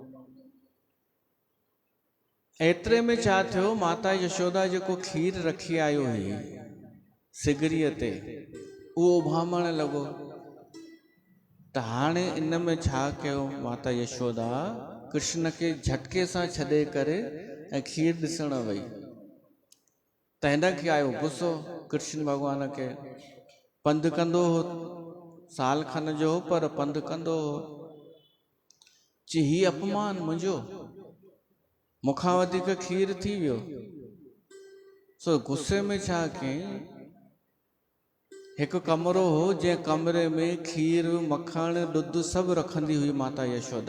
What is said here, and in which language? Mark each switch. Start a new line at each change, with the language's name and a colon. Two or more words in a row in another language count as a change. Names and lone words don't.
Sindhi: एतिरे में छा थियो, माता यशोदा जेको खीर रखी आयो हुई सिगड़ीअ ते, उहो उभामण लॻो। त हाणे इन में छा कयो, माता यशोदा कृष्ण खे झटके सां छॾे करे ऐं खीर ॾिसण वई। त हिन खे आयो गुस्सो कृष्ण भॻवान खे। पंधु कंदो हो, साल खन जो हो, पर पंधु कंदो हो। चई ही अपमान मुंहिंजो, मूंखां वधीक खीर थी वियो। सो गुस्से में छा कयईं, एक कमरो हो जे कमरे में खीर मखण ॾुध सभु रखंदी हुई माता यशोदा।